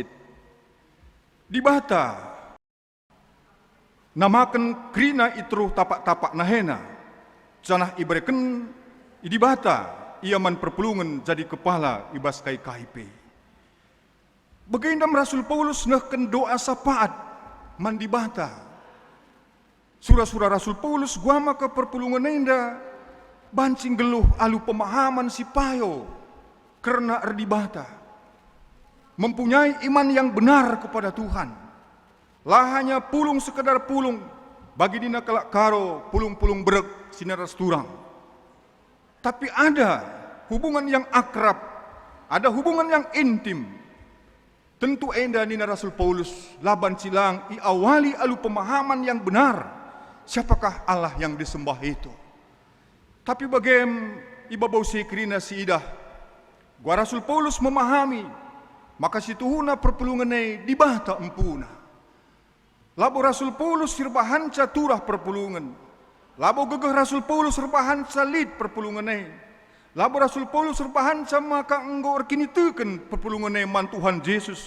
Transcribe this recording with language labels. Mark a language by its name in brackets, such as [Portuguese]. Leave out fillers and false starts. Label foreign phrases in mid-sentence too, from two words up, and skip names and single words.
[Batak Karo] Di bata, namakan krina itru tapak-tapak nahena, janah iberikan di bata, ia man perpulungan jadi kepala ibas kai KIP. Baginda Rasul Paulus nahkan doa sapaat man di bata. Surah-surah Rasul Paulus gua maka perpulungan enda bancing geluh alu pemahaman si payo karena erdibata [Indonesian] mempunyai iman yang benar kepada Tuhan. [Batak Karo] Lah hanya pulung sekedar pulung bagi dina kelak karo pulung-pulung berek sinaras turang. [Indonesian] Tapi ada hubungan yang akrab, ada hubungan yang intim. [Batak Karo] Tentu enda nina Rasul Paulus laban silang iawali alu [Indonesian] pemahaman yang benar. Siapakah Allah yang disembah itu? Tapi bagaimana [Batak Karo] ibabau sekrina si idah, gua Rasul Paulus memahami, maka situhuna perpulungan di bata empuna. Labo Rasul Paulus sirbahan caturah perpulungan. Labo gegeh Rasul Paulus sirbahan calit perpulungan. Labo Rasul Paulus sirbahan maka enggo erkini teken perpulungan man Tuhan Yesus.